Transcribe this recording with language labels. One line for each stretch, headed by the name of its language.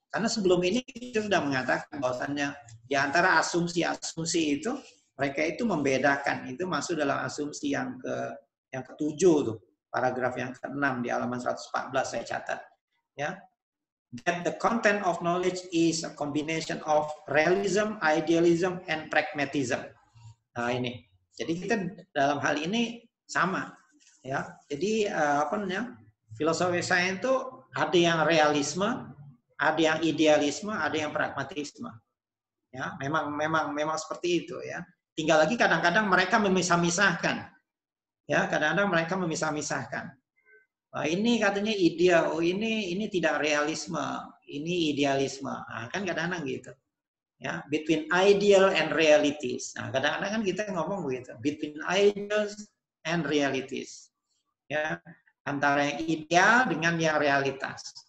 Indonesian: Karena sebelum ini kita sudah mengatakan bahwasannya di antara asumsi-asumsi itu mereka itu membedakan, itu masuk dalam asumsi yang ke-7 tuh, paragraf yang ke-6 di halaman 114 saya catat.
English: Ya, that the content of knowledge is a combination of realism, idealism, and pragmatism.
Indonesian: Nah ini, jadi kita dalam hal ini sama, ya. Jadi filosofi sains itu ada yang realisme, ada yang idealisme, ada yang pragmatisme. Ya, memang seperti itu ya. Tinggal lagi kadang-kadang mereka memisah-misahkan. Ya, kadang-kadang mereka memisah-misahkan. Nah, ini katanya ideal, ini tidak realisme, ini idealisme. Nah, kan kadang-kadang gitu.
English: Ya, between ideal and realities.
Indonesian: Nah, kadang-kadang kan kita ngomong begitu,
English: between ideals and realities.
Indonesian: Ya, antara yang ideal dengan yang realitas.